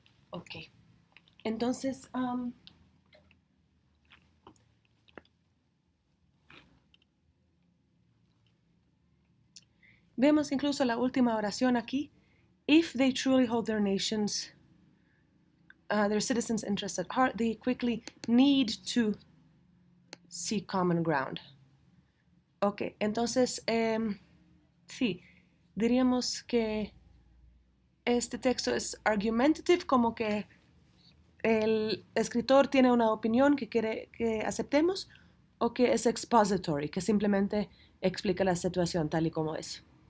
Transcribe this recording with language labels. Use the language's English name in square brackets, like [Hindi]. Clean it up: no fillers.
[Spanish] Ok. Entonces, vemos incluso la última oración aquí. [English] If they truly hold their nations, their citizens' interests at heart, they quickly need to seek common ground. [Spanish] Ok, entonces, sí, diríamos que este texto es argumentative, como que el escritor tiene una opinión que quiere que aceptemos, o que es expository, que simplemente explica la situación tal y como es.